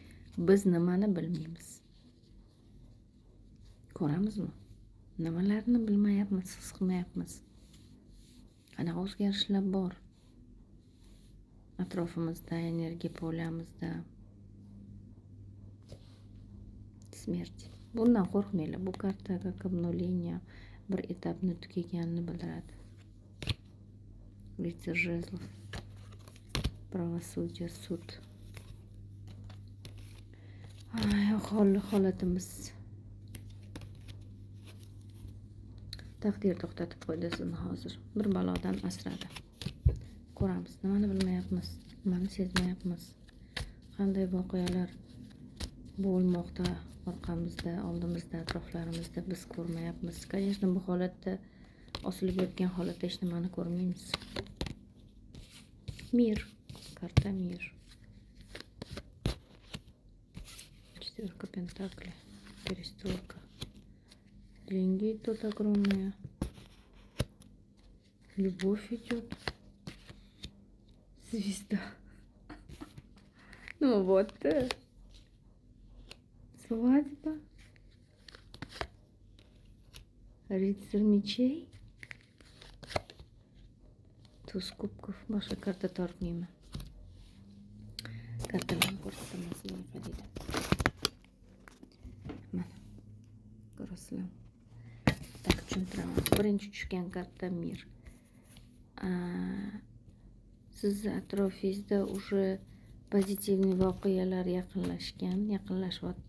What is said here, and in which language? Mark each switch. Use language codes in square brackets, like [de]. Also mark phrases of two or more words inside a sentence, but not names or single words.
[uz] Biz nimani bilmaymiz? Ko'ramizmi? Nimalarni bilmayapmiz, his qilmayapmiz? Qanaqa o'zgarishlar bor atrofimizda, energiya polamizda? Smert. Bundan qo'rqmanglar. Bu karta [ru] как обнуление [uz] bir etapni tugaganini bildiradi. [ru] Рыцарь жезлов. Правосудие, суд. [uz] Holatimiz. Taqdir to'xtatib qo'ydi sizni hozir. Bir balodan asradi. Ko'ramiz, nimani bilmayapmiz, nimani sezmayapmiz. Qanday voqealar bo'lmoqda orqamizda, oldimizda, atroflarimizda biz ko'rmayapmiz. Конечно, bu holatda osilib yotgan holatda hech nimani ko'rmaymiz. Mir, karta mir. [ru] Четверка пентаклей, перестройка. Деньги тут огромные. Любовь идет. Звезда. Ну вот. Свадьба. Рыцарь мечей. Туз кубков. [uz] Boshqa karta tortmayman. Kartalarni ko'rsataman sizlarga qadida. Mana. Ko'rasizlar. Tak tushuntiraman. Birinchi tushgan karta mir. Siz atrofingizda [ru] уже позитивный [uz] voqealar yaqinlashyapti.